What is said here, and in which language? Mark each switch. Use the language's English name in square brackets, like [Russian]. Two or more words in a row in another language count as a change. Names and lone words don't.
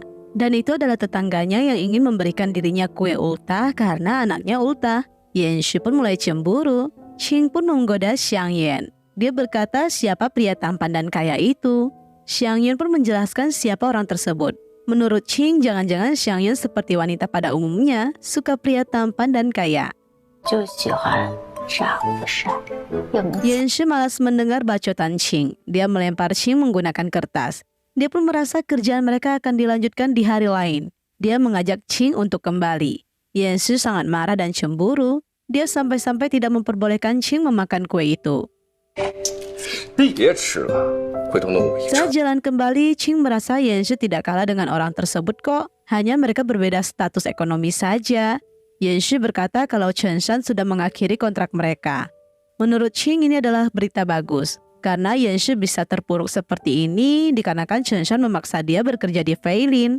[Indonesian] Dan itu adalah tetangganya yang ingin memberikan dirinya kue ultah karena anaknya ultah. Yan Shi pun mulai cemburu. Qing pun menggoda Xiang Yan. Dia berkata siapa pria tampan dan kaya itu. Xiang Yan pun menjelaskan siapa orang tersebut. Menurut Qing, jangan-jangan Xiang Yan seperti wanita pada umumnya, suka pria tampan dan kaya. [Chinese] 就喜欢长得帅又能 [Indonesian] Yan Shi malas mendengar bacotan Qing. Dia melempar Qing menggunakan kertas. Dia pun merasa kerjaan mereka akan dilanjutkan di hari lain. Dia mengajak Qing untuk kembali. Yan Shi sangat marah dan cemburu. Dia sampai-sampai tidak memperbolehkan Qing memakan kue itu. [Chinese] 别吃了，回头弄我一 [Indonesian] Saat jalan kembali, Qing merasa Yan Shi tidak kalah dengan orang tersebut kok. Hanya mereka berbeda status ekonomi saja. Yan Shi berkata kalau Chengshan sudah mengakhiri kontrak mereka. Menurut Qing ini adalah berita bagus. Karena Yan Shi bisa terpuruk seperti ini dikarenakan Chengshan memaksa dia bekerja di Feilin.